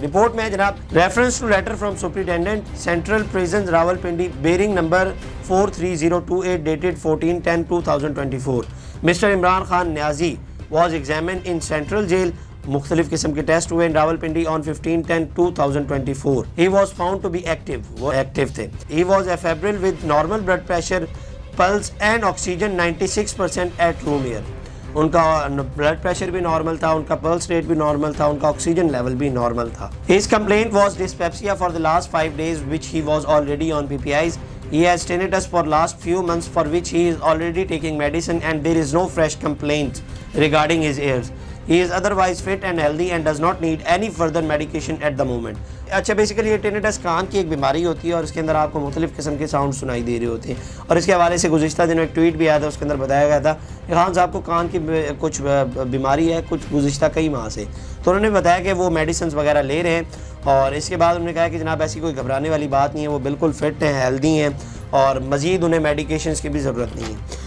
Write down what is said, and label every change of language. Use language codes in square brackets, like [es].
[ur] Report میں ہے جناب [en] Reference to letter from superintendent central prisons Rawalpindi bearing number 43028 dated 14/10/2024 mister Imran Khan Niazi was examined in central jail. [ur] مختلف قسم کے ٹیسٹ ہوئے Rawalpindi [en] on [ur] 15/10/2024. [en] He was found to be active. [ur] وہ active تھے. [en] He was febrile with normal blood pressure, pulse and oxygen 96% at room air. [ur] ان کا blood pressure بھی normal تھا، ان کا پلس ریٹ بھی نارمل تھا، ان کا آکسیجن لیول بھی نارمل تھا. [en] His complaint was dyspepsia for the last 5 days which he was already on PPIs. He has tinnitus for last few months for which he is already taking medicine and there is no fresh complaints regarding his ears. He is otherwise fit and healthy and does not need any further medication at the moment. [ur] اچھا basically یہ ٹینیٹس کان کی ایک بیماری ہوتی ہے اور اس کے اندر آپ کو مختلف قسم کے ساؤنڈ سنائی دے رہے ہوتے ہیں. اور اس کے حوالے سے گزشتہ دنوں ایک ٹویٹ بھی آیا تھا، اس کے اندر بتایا گیا تھا کہ خان صاحب کو کان کی کچھ بیماری ہے کچھ گزشتہ کئی ماہ سے. تو انہوں نے بتایا کہ وہ میڈیسنز وغیرہ لے رہے ہیں، اور اس کے بعد انہوں نے کہا کہ جناب ایسی کوئی گھبرانے والی بات نہیں ہے، وہ بالکل فٹ ہیں، ہیلدی ہیں، اور مزید انہیں میڈیکیشنز کی بھی ضرورت نہیں ہے.